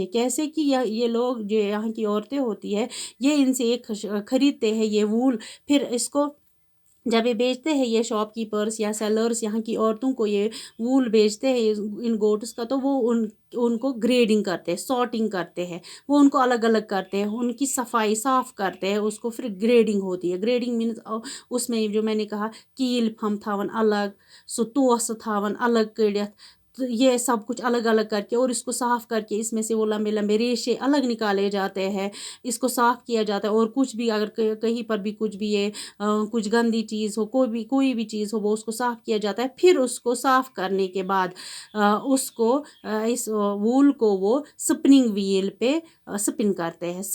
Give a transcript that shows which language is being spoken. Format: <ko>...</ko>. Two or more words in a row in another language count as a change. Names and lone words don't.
<ur>کیسے کہ یہ لوگ جو یہاں کی عورتیں ہوتی ہے، یہ ان سے ایک خریدتے ہیں یہ وول، پھر اس کو جب یہ بیچتے ہیں، یہ شاپ کیپرس یا سیلرس یہاں کی عورتوں کو یہ وول بیچتے ہیں ان گوٹس کا، تو وہ ان کو گریڈنگ کرتے ہیں، سارٹنگ کرتے ہیں، وہ ان کو الگ الگ کرتے ہیں، ان کی صفائی صاف کرتے ہیں، اس کو پھر گریڈنگ ہوتی ہے.</ur> <en>grading means</en> <ur>اس میں جو میں نے کہا</ur> <ks>کیل ہم تھاون الگ، سو توسہ تھاون الگ کڑتھ،</ks> <ur>یہ سب کچھ الگ الگ کر کے، اور اس کو صاف کر کے اس میں سے وہ لمبے لمبے ریشے الگ نکالے جاتے ہیں. اس کو صاف کیا جاتا ہے، اور کچھ بھی اگر کہیں پر بھی کچھ بھی کچھ گندی چیز ہو، کوئی بھی چیز ہو، وہ اس کو صاف کیا جاتا ہے. پھر اس کو صاف کرنے کے بعد اس وول کو وہ</ur> <en>spinning wheel</en> <ur>پہ سپن کرتے ہیں.</ur>